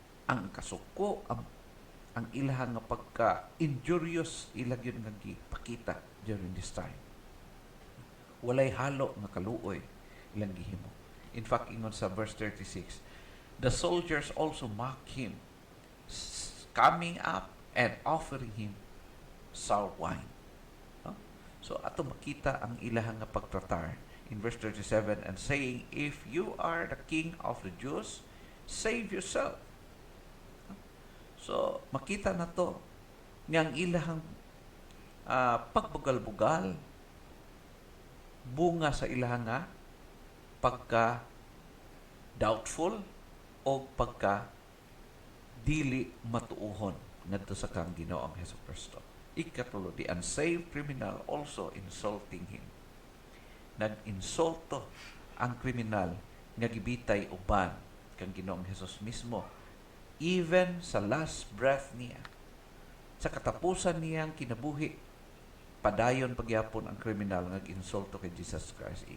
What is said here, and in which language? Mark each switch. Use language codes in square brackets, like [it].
[ceb] Ang kasuko ang ilahang nga pagka-injurious ilag yun nga gipakita [en] during this time. [ceb] Walay halo nga kaluoy ilang gihimo. [en] In fact, [ceb] ingon sa [en] verse 36, the soldiers also mocked him, coming up and offering him sour wine. [ceb] So ato makita ang ilahang nga pagtratar [en] in verse 37 and saying, "If you are the king of the Jews, save yourself." [ceb] So makita na to nga ang ilahang pagbugal-bugal bunga sa ilahang nga pagka doubtful o pagka dili matuuhon ngadto sa kang Ginoong Hesukristo. Ikatulo, [en] the unsaved criminal also insulting him. [ceb] Nag-insulto ang kriminal nga gibitay uban kang Ginoong Hesus mismo. [en] Even [ceb] sa [en] last breath [ceb] niya, sa katapusan niyang kinabuhi, padayon pagyapon ang kriminal nga nag-insulto kay Jesus Christ.